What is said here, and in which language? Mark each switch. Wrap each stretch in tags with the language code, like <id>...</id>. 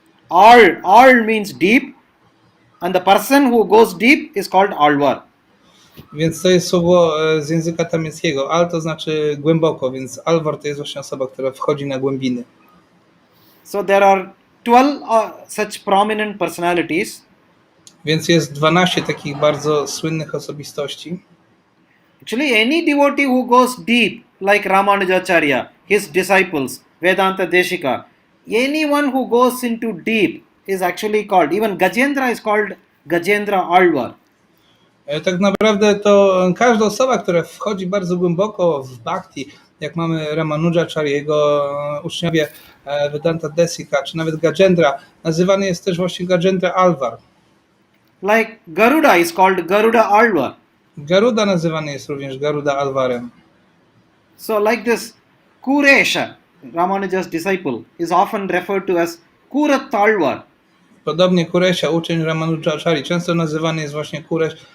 <en>Al means deep, and the person who goes deep is called Alvar.</en> <pl>Więc to jest słowo z języka tamilskiego. Al to znaczy głęboko, więc Alvar to jest właśnie osoba, która wchodzi na głębiny.</pl> <en>So there are 12 such prominent personalities.</en> <pl>Więc jest 12 takich bardzo słynnych osobistości.</pl> <en>Actually, any devotee who goes deep, like Ramanujacharya, his disciples, Vedanta Deshika, anyone who goes into deep is actually called, even Gajendra is called Gajendra Alvar.</en> <pl>Tak naprawdę to każda osoba, która wchodzi bardzo głęboko w bhakti, jak mamy Ramanujacharyego, uczniowie Vedanta Desika, czy nawet Gajendra, nazywany jest też właśnie Gajendra Alvar.</pl> <en>Like Garuda is called Garuda Alvar.</en> <pl>Garuda nazywany jest również Garuda Alvarem.</pl> <en>So like this, Kuresha, Ramanuja's disciple, is often referred to as Kurat Alvar.</en> <pl>Podobnie Kuresia, uczeń Ramanujacharya, często nazywany jest właśnie Kureś.</pl>